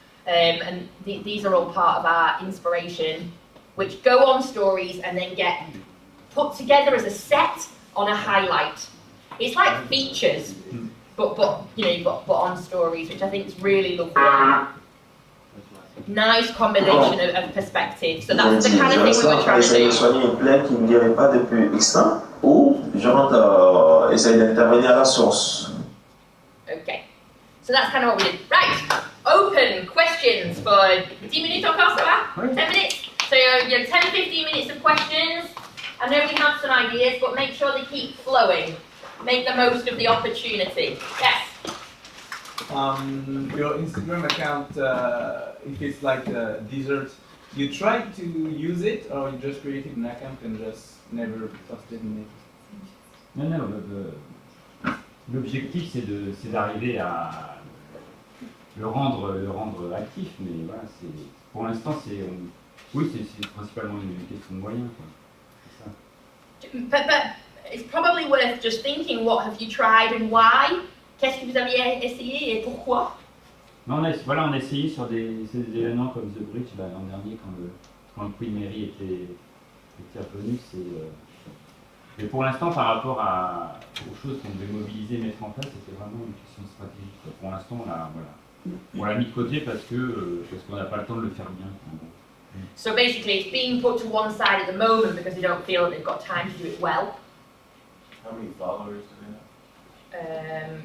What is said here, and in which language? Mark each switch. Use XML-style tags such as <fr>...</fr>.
<en>And these are all part of our inspiration, which go on stories and then get put together as a set on a highlight. It's like features. But on stories, which I think is really lovely. Nice combination of perspectives. So that's the kind of thing we were trying to do.</en> <fr>Soigner une plaie qui ne guérit pas depuis X temps, ou je rentre, essaye d'intervenir à la source.</fr> <en>Okay. So that's kind of what we did. Right. Open questions for 10 minutes</en> <fr>encore, ça va?</fr> <en>10 minutes. So you have 10-15 minutes of questions. I know we have some ideas, but make sure they keep flowing. Make the most of the opportunity. Yes? Your Instagram account, if it's like a dessert, you try to use it, or you just created an account and just never posted in it?</en> <fr>Non, l'objectif c'est d'arriver à le rendre actif, mais voilà, pour l'instant c'est principalement une question de moyens, quoi. C'est ça.</fr> <en>But it's probably worth just thinking, what have you tried and why?</en> <fr>Qu'est-ce que vous aviez essayé et pourquoi? On a essayé sur des événements comme The Bridge l'an dernier, quand le Queen Mary était revenu. Mais pour l'instant, par rapport aux choses qu'on devait mobiliser, mettre en place, c'était vraiment une question stratégique. Pour l'instant, on l'a mis de côté parce qu'on n'a pas le temps de le faire bien.</fr> <en>So basically, it's being put to one side at the moment because they don't feel they've got time to do it well. How many followers do they have?</en>